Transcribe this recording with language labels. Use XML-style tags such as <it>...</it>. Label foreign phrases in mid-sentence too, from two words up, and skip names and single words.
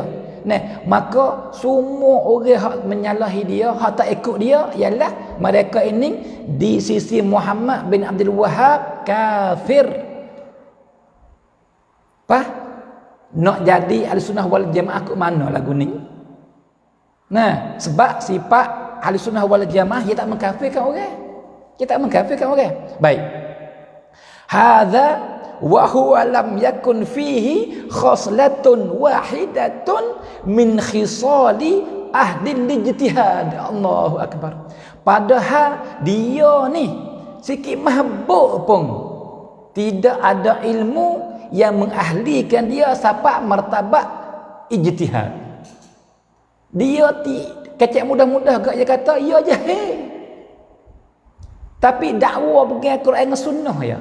<ms>Nah, maka semua orang yang menyalahi dia, hak tak ikut dia, ialah mereka ini di sisi Muhammad bin Abdul Wahab kafir. Apa? Nak jadi Ahlussunnah wal Jamaah ke mana lagu ni? Nah, sebab sifat Ahlussunnah wal Jamaah dia tak mengkafirkan orang. Kita tak mengkafirkan orang. Baik.</ms> <ar>هذا وهو لم يكن فيه خصلة واحدة من خصال أهل الاجتهاد. الله أكبر.</ar> <ms>Padahal dia ni sikit mahbub pun tidak ada ilmu yang mengahlikan dia sampai martabat ijtihad. Dia kecek mudah-mudah gak dia kata ia jahil. Tapi dakwa pegang Quran dan sunnah ya.</ms>